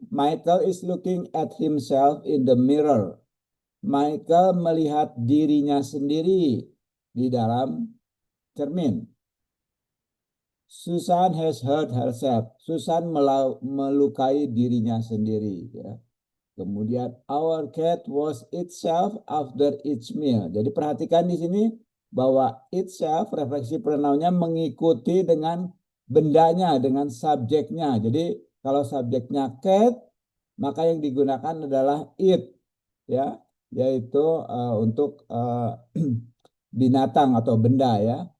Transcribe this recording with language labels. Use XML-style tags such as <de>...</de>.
<en>Michael is looking at himself in the mirror.</en> <id>Michael melihat dirinya sendiri di dalam cermin.</id> <en>Susan has hurt herself.</en> <id>Susan melukai dirinya sendiri. Ya.</id> <en>Kemudian our cat was itself after each meal.</en> <id>Jadi perhatikan di sini bahwa itself refleksi pronounnya mengikuti dengan bendanya, dengan subjeknya. Jadi kalau subjeknya cat, maka yang digunakan adalah it, ya, yaitu untuk binatang atau benda, ya.</id>